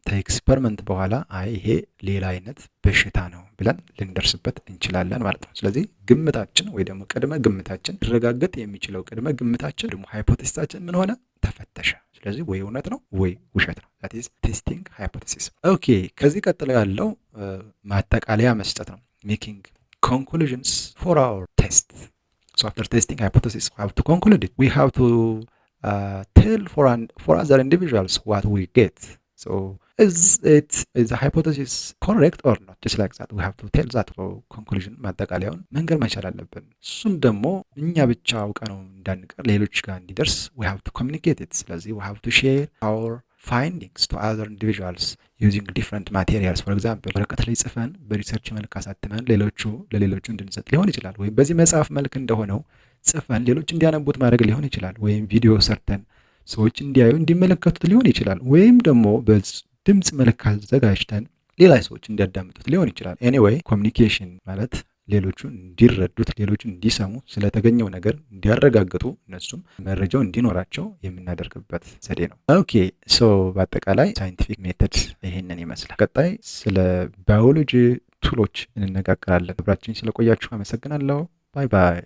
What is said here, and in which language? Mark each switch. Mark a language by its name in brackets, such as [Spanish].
[Amharic] ከኤክስፐሪመንት በኋላ አይ ይሄ ሌላ አይነት በሽታ ነው ብለን ልንደርስበት እንችላለን ማለት ነው። ስለዚህ ግምታችን ወይ ደግሞ ቅድመ ግምታችን ሊረጋገጥ የሚችለው ቅድመ ግምታችን ደግሞ ሃይፖቴሲሳችን ምን ሆነ? ተፈተሸ። ስለዚህ ወይ እውነት ነው ወይ ውሸት ነው። [English] that is testing hypothesis። [Amharic] ኦኬ ከዚህ ቀጥሎ ያለው ማጠቃለያ መስጠት ነው። [English] making conclusions for our test. So after testing hypothesis we have to conclude it. We have to tell for other individuals what we get. So is the hypothesis correct or not? Just like that we have to tell that for conclusion. [Amharic] ማጠቃለያውን መንገር መቻል አለብን። እሱን ደግሞ እኛ ብቻ አውቀ ነው እንዳንቀር ሌሎች ጋር እንዲደርስ [English] we have to communicate it። [Amharic] ስለዚህ [English] we have to share our findings to other individuals using different materials. For example [Amharic] ወረቀት ላይ ጽፈን በሪሰርች መልክ አሳትመን ለሌሎቹ እንድንሰጥ ሊሆን ይችላል። ወይም በዚህ መጽሐፍ መልክ እንደሆነው ጽፈን ሌሎች እንዲያነቡት ማድረግ ሊሆን ይችላል። ወይም ቪዲዮ ሰርተን ሰዎች እንዲያዩ እንዲመለከቱት ሊሆን ይችላል። ወይም ደግሞ በድምጽ መልክ አዘጋጅተን ሌላ ሰዎች እንዲያዳምጡት ሊሆን ይችላል። ኤኒዌይ ኮሚኒኬሽን ማለት ሌሎቹን እንዲረዱት፣ ሌሎቹን እንዲሰሙ፣ ስለተገኘው ነገር እንዲያረጋግጡ፣ እነሱም መረጃው እንዲኖራቸው የምናደርግበት ዘዴ ነው። ኦኬ በአጠቃላይ ሳይንቲፊክ ሜተድ ይሄንን ይመስላል። ቀጣይ ስለ ባዮሎጂ ቱሎች እንነጋገራለን። አብራችሁኝ ስለቆያችሁ አመሰግናለሁ። ባይ ባይ።